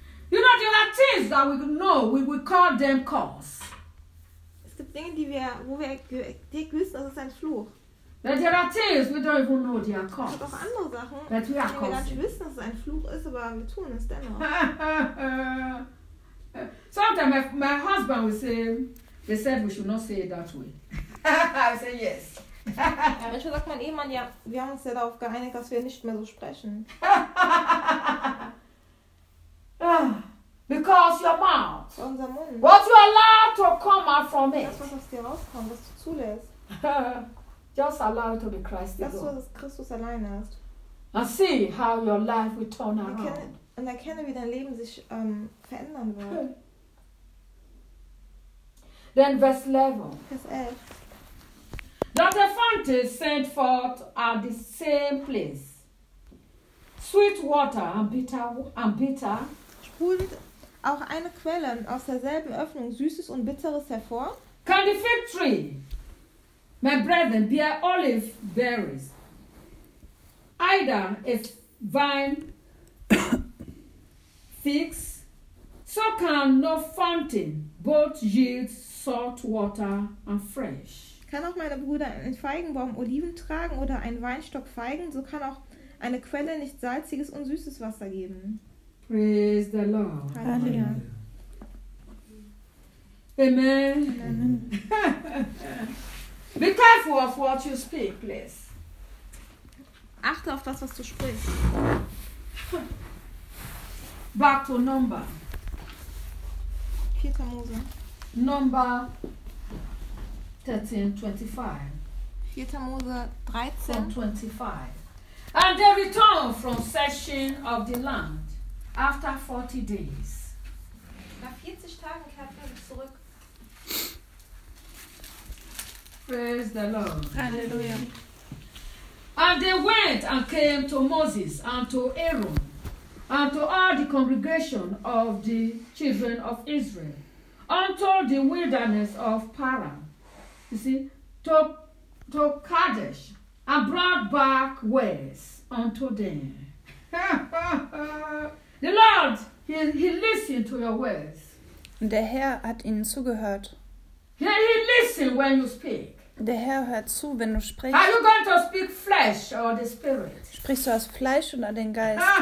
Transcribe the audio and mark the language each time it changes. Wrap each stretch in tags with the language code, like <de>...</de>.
<en>You know, there are things that we know, we call them curse.</en> <de>Es gibt Dinge, die wir, wo wir wissen, das ist ein Fluch.</de> <en>That there are things we don't even know they are caused.</en> <de>Es gibt auch andere Sachen,</de> <en>that we are</en> <de>caused. Wir gar nicht wissen, dass es ein Fluch ist, aber wir tun es dennoch.</de> <en>Sometimes my husband will say, they said we should not say it that way. I say yes.</en> <de>Manchmal sagt mein Ehemann, ja, wir haben uns ja darauf geeinigt, dass wir nicht mehr so sprechen.</de> <en>Because your mouth.</en> <de>Unser Mund.</de> <en>What you allow to come out from it.</en> <de>Das, was aus dir rauskommt, was du zulässt.</de> <en>Just allow it to be Christ.</en> <de>Das ist, was Christus allein ist.</de> <en>And see how your life will turn around.</en> <de>Und erkenne, wie dein Leben sich verändern wird.</de> <en>Okay. Then verse 11.</en> <de>Vers 11.</de> <en>That the fountains sent forth at the same place. Sweet water and bitter.</en> <de>Sprudelt auch eine Quelle aus derselben Öffnung Süßes und Bitteres hervor?</de> <en>Can the fig tree, my brethren, be olive berries, either a vine figs, so can no fountain both yield salt water and fresh.</en> <de>Kann auch meine Brüder ein Feigenbaum Oliven tragen oder ein Weinstock Feigen, so kann auch eine Quelle nicht salziges und süßes Wasser geben.</de> <en>Praise the Lord.</en> <de>Halleluja.</de> <en>Amen. Amen. Be careful of what you speak, please.</en> <de>Achte auf das, was du sprichst.</de> <en>Back to number.</en> <de>Peter Mose.</de> <en>Number 13:25.</en> <de>Peter Mose 13. 25.</de> <en>And they return from session of the land after 40 days.</en> <de>Nach 40 Tagen kehrten sie zurück.</de> <en>Praise the Lord.</en> <de>Hallelujah.</de> <en>And they went and came to Moses and to Aaron and to all the congregation of the children of Israel unto the wilderness of Paran. You see, to Kadesh, and brought back words unto them. The Lord, he listened to your words.</en> <de>Der Herr hat ihnen zugehört.</de> <en>He listened when you speak.</en> <de>Der Herr hört zu, wenn du sprichst.</de> <en>Are you going to speak flesh or the spirit?</en> <de>Sprichst du aus Fleisch oder den Geist?</de>